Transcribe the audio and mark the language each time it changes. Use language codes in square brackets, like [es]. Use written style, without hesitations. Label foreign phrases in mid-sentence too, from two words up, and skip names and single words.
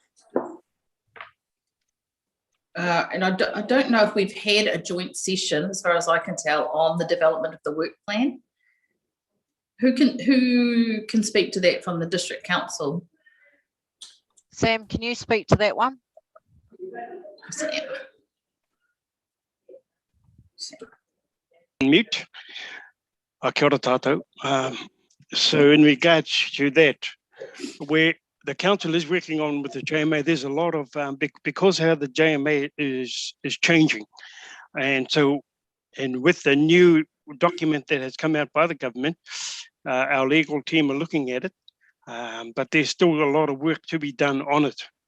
[en] And I don't know if we've had a joint session, as far as I can tell, on the development of the work plan. Who can speak to that from the District Council? Sam, can you speak to that one? Sam. Mute. [mi] Kia ora tātou. [en] So in regards to that, where the council is working on with the JMA, there's a lot of, because how the JMA is changing. And so, and with the new document that has come out by the government, our legal team are looking at it, but there's still a lot of work to be done on it.